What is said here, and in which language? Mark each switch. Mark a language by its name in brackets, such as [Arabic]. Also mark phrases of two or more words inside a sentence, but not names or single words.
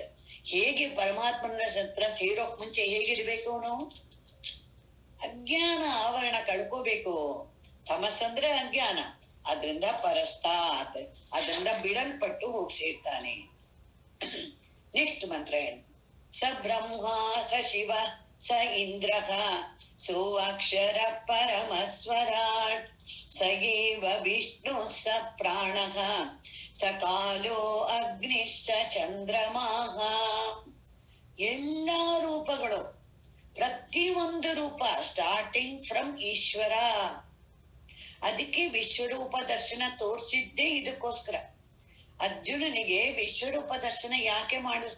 [Kannada] ಹೇಗೆ ಪರಮಾತ್ಮನ ಹತ್ರ ಸೇರೋಕ್ ಮುಂಚೆ ಹೇಗಿರ್ಬೇಕು? ನಾವು ಅಜ್ಞಾನ ಆವರಣ ಕಳ್ಕೋಬೇಕು. ತಮಸ್ಸಂದ್ರೆ ಅಜ್ಞಾನ, ಅದ್ರಿಂದ ಪರಸ್ತಾತ್, ಅದರಿಂದ ಬಿಡಲ್ಪಟ್ಟು ಹೋಗಿ ಸೇರ್ತಾನೆ. ನೆಕ್ಸ್ಟ್ ಮಂತ್ರ ಏನು? [Sanskrit] ಸ ಬ್ರಹ್ಮ ಸ ಶಿವ ಸ ಇಂದ್ರ ಸೋಕ್ಷರ ಪರಮಸ್ವರಾಟ್ ಸ ಏವ ವಿಷ್ಣು ಸ ಪ್ರಾಣ ಸ ಕಾಲೋ ಅಗ್ನಿ ಸ ಚಂದ್ರಮಾಹ. [Kannada] ಎಲ್ಲಾ ರೂಪಗಳು, ಪ್ರತಿಯೊಂದು ರೂಪ [English] starting from [Kannada] ಈಶ್ವರ. ಅದಕ್ಕೆ ವಿಶ್ವರೂಪ ದರ್ಶನ ತೋರ್ಸಿದ್ದೇ ಇದಕ್ಕೋಸ್ಕರ. ಅರ್ಜುನನಿಗೆ ವಿಶ್ವರೂಪ ದರ್ಶನ ಯಾಕೆ ಮಾಡಿಸ್ದ?